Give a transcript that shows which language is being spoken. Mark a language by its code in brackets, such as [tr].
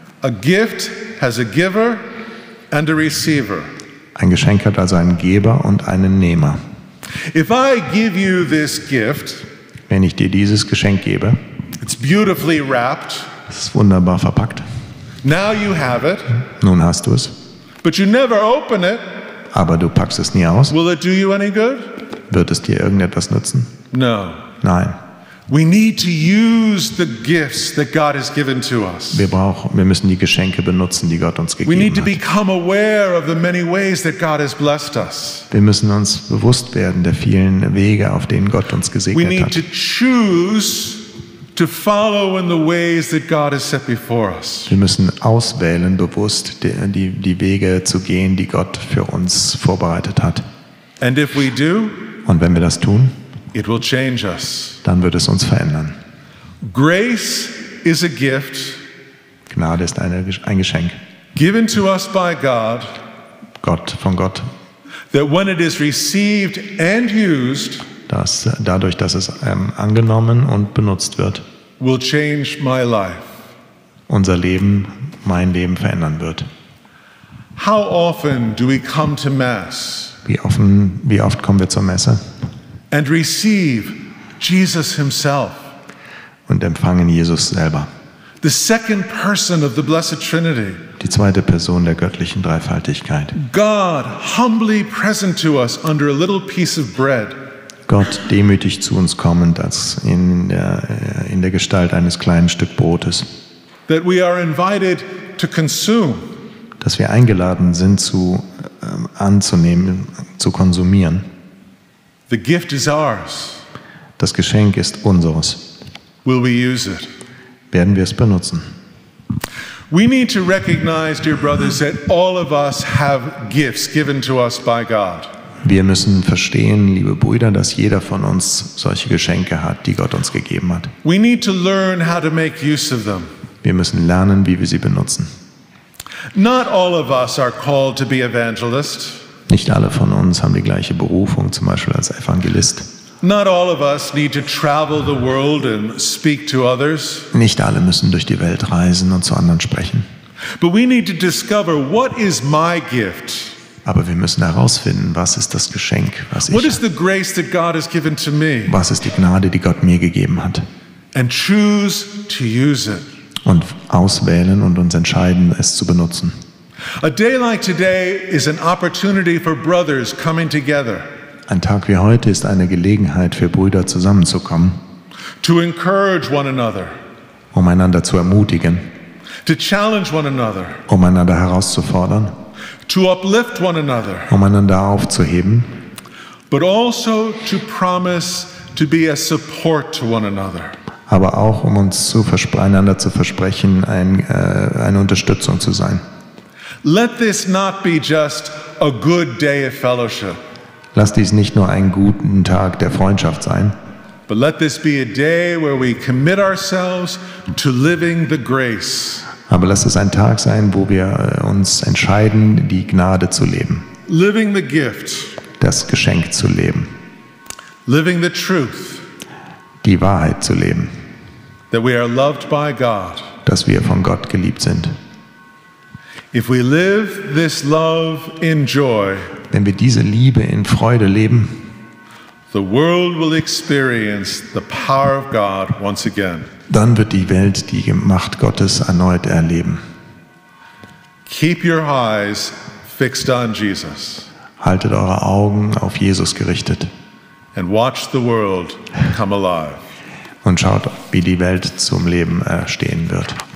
[en] A gift has a giver and a receiver. [de] Ein Geschenk hat also einen Geber und einen Nehmer. [en] If I give you this gift, [de] Wenn ich dir dieses Geschenk gebe, [en] it's beautifully wrapped. [de] es ist wunderbar verpackt. [en] Now you have it, [de] Nun hast du es, [en] but you never open it. [de] aber du packst es nie aus. [en] Will it do you any good? [de] Wird es dir irgendetwas nützen? [en] No. [de] Nein. [en] We need to use the gifts that God has given to us. [de] Wir müssen die Geschenke benutzen, die Gott uns [en] We [de] gegeben [en] need to [de] hat. [en] become aware of the many ways that God has blessed us. [de] Wir müssen uns bewusst werden der vielen Wege, auf denen Gott uns [en] We [de] gesegnet [en] need [de] hat. [en] to choose to follow in the ways that God has set before us. [de] Wir müssen auswählen, bewusst die Wege zu gehen, die Gott für uns vorbereitet hat. [en] And if we do, [de] Und wenn wir das tun, [en] it will change us. [de] dann wird es uns verändern. [en] Grace is a gift [de] Gnade ist ein Geschenk [en] given to us by God [de] von Gott, [en] that when it is received and used, [de] dass dadurch, dass es angenommen und benutzt wird, [en] will change my life. [de] unser Leben, mein Leben verändern wird. [en] How often do we come to Mass [de] Wie oft kommen wir zur Messe [en] and receive Jesus himself, [de] und empfangen Jesus selber, [en] the second person of the Blessed Trinity, [de] die zweite Person der göttlichen Dreifaltigkeit. [en] God humbly present to us under a little piece of bread, [de] Gott demütig zu uns kommend als in der Gestalt eines kleinen Stück Brotes, [en] that we are invited to consume. [de] dass wir eingeladen sind anzunehmen, zu konsumieren. [en] The gift is ours. [de] Das Geschenk ist unseres. [en] Will we use it? [de] Werden wir es benutzen? [en] We need to recognize, dear brothers, that all of us have gifts given to us by God. [de] Wir müssen verstehen, liebe Brüder, dass jeder von uns solche Geschenke hat, die Gott uns gegeben hat. [en] We need to learn how to make use of them. [de] Wir müssen lernen, wie wir sie benutzen. [en] Not all of us are called to be evangelists. [de] Nicht alle von uns haben die gleiche Berufung, zum Beispiel als Evangelist. [en] Not all of us need to travel the world and speak to others. [de] Nicht alle müssen durch die Welt reisen und zu anderen sprechen. [en] But we need to discover, what is my gift? [de] Aber wir müssen herausfinden, was ist das Geschenk, was ich [en] What is the grace that God has given to me? [de] was ist die Gnade, die Gott mir gegeben hat. [en] And choose to use it. [de] Und auswählen und uns entscheiden, es zu benutzen. [en] A day like today is an opportunity for brothers coming together [de] Ein Tag wie heute ist eine Gelegenheit für Brüder zusammenzukommen, [en] to encourage one another, [de] um einander zu ermutigen, [en] to challenge one another, [de] um einander herauszufordern, [en] to uplift one another, [de] um einander aufzuheben, [en] but also to promise to be a support to one another. [de] aber auch um uns einander zu versprechen, eine Unterstützung zu sein. [en] Let this not be just a good day of fellowship, [de] Lass dies nicht nur einen guten Tag der Freundschaft sein, [en] but let this be a day where we commit ourselves to living the grace, [de] aber lass es ein Tag sein, wo wir uns entscheiden, die Gnade zu leben, [en] living the gift, [de] das Geschenk zu leben, [en] living the truth, [de] die Wahrheit zu leben, [en] that we are loved by God. [de] dass wir von Gott geliebt sind. [en] If we live this love in joy, [de] Wenn wir diese Liebe in Freude leben, [en] the world will experience the power of God once again. [de] dann wird die Welt die Macht Gottes erneut erleben. [en] Keep your eyes fixed on Jesus [de] Haltet eure Augen auf Jesus gerichtet [en] and watch the world come alive. [de] und schaut, wie die Welt zum Leben stehen wird.